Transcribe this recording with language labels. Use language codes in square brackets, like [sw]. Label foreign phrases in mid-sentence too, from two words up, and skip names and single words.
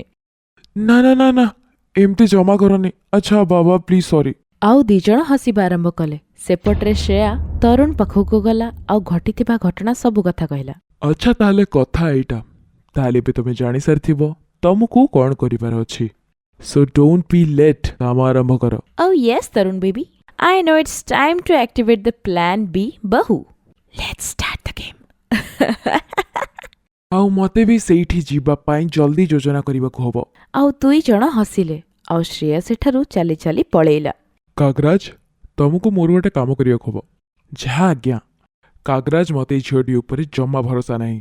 [or] ନା ନା ନା ନା, ଏମିତି ଜମା କରନି। ଆଚ୍ଛା ବାବା, [en] please sorry. [or] ଆଉ ଦିଜଣ ହସିବା ଆରମ୍ଭ କଲେ। ସେପଟରେ ଶ୍ରେୟା ତରୁଣ ପାଖକୁ ଗଲା ଆଉ ଘଟିଥିବା ଘଟଣା ସବୁ କଥା କହିଲା। ଆଚ୍ଛା ତାହେଲେ କଥା ଏଇଟା, ତାହେଲେ ବି ତମେ ଜାଣିସାରିଥିବ ତମକୁ କଣ କରିବାର ଅଛି। [en] so don't be late, [or] କାମ ଆରମ୍ଭ କର। [en] Oh yes, Tarun baby. I know it's time to activate the plan B, Bahu. Let's start the game. [or] ଆଉ ମତେ ବି ସେଇଠି ଯିବା ପାଇଁ ଜଲ୍ଦି ଯୋଜନା କରିବାକୁ ହବ। ଆଉ ଦୁଇଜଣ ହସିଲେ ଆଉ ଶ୍ରେୟା ସେଠାରୁ ଚାଲି ଚାଲି ପଳେଇଲା। କାଗରାଜ, ତମକୁ ମୋର ଗୋଟେ କାମ କରିବାକୁ ହବ। ଯାହା ଆଜ୍ଞା। କାଗରାଜ, ମତେ ଏଇ ଝିଅଟି ଉପରେ ଜମା ଭରସା ନାହିଁ।